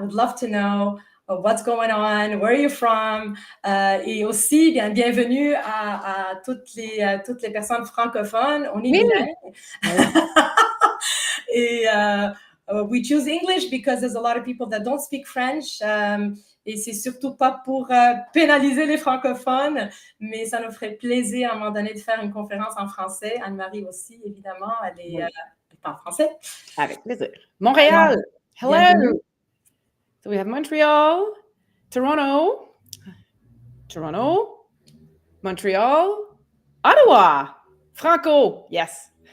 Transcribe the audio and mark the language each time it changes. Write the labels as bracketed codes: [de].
[en] We'd love to know what's going on, where you're from, [fr] et aussi, bienvenue à toutes les personnes francophones. On est bilingue. [en] Et we choose English because there's a lot of people that don't speak French. [fr] Et c'est surtout pas pour pénaliser les francophones, mais ça nous ferait plaisir à un moment donné de faire une conférence en français. Anne-Marie aussi, évidemment, elle parle français. Avec plaisir. Montréal, hello. Bienvenue. [en] So we have Montreal, Toronto, Montreal, Ottawa, Franco, yes.